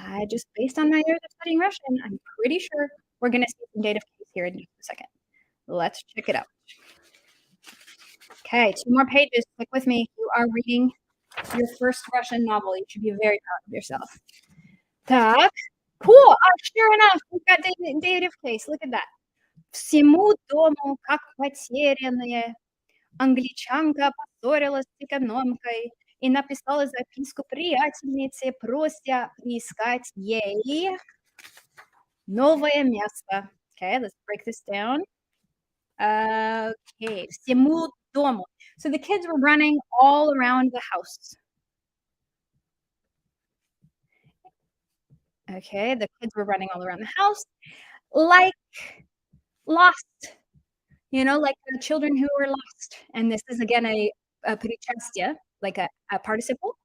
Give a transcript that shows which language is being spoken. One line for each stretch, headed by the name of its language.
English: Just based on my years of studying Russian, I'm pretty sure we're going to see some dative case here in just a second. Let's check it out. Okay, 2 more pages. Stick with me. You are reading your first Russian novel. You should be very proud of yourself. Так, cool. Sure enough, we've got dative case. Look at that.
Russian: Всему дому, как потерянные, англичанка поссорилась с экономкой и написала записку приятельнице, прося приискать ей новое место.
English: Okay, let's break this down.
Russian: Okay, всему дому.
English: So the kids were running all around the house. Okay, the kids were running all around the house like lost, like children who were lost. And this is again a причастие, like a participle.